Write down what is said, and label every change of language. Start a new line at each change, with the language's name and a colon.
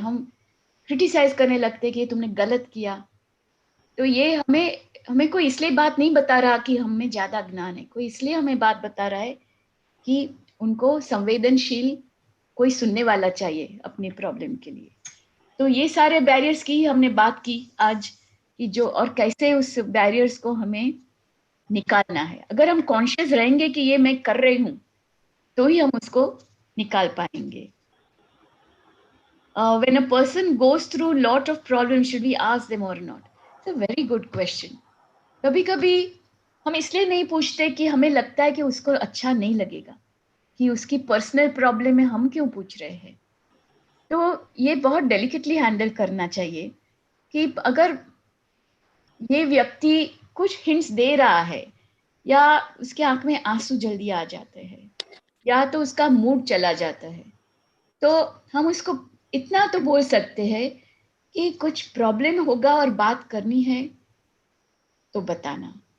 Hindi: हम क्रिटिसाइज करने लगते हैं कि ये तुमने गलत किया, तो ये हमें कोई इसलिए बात नहीं बता रहा कि हम में ज्यादा ज्ञान है, कोई इसलिए हमें बात बता रहा है कि उनको संवेदनशील कोई सुनने वाला चाहिए अपनी प्रॉब्लम के लिए. तो ये सारे बैरियर्स की हमने बात की आज, कि जो और कैसे उस बैरियर्स को हमें निकालना है. अगर हम कॉन्शियस रहेंगे कि ये मैं कर रही हूं, तो ही हम उसको निकाल पाएंगे.
English: When a person goes through lot of problems, should we ask them or not? It's a very good question.
Hindi: कभी कभी हम इसलिए नहीं पूछते कि हमें लगता है कि उसको अच्छा नहीं लगेगा, कि उसकी पर्सनल प्रॉब्लम है, हम क्यों पूछ रहे हैं. तो ये बहुत डेलिकेटली हैंडल करना चाहिए कि अगर ये व्यक्ति कुछ हिंट्स दे रहा है, या उसके आंख में आंसू जल्दी आ जाते हैं, या तो उसका मूड चला जाता है, तो हम उसको इतना तो बोल सकते हैं कि कुछ प्रॉब्लम होगा और बात करनी है तो बताना.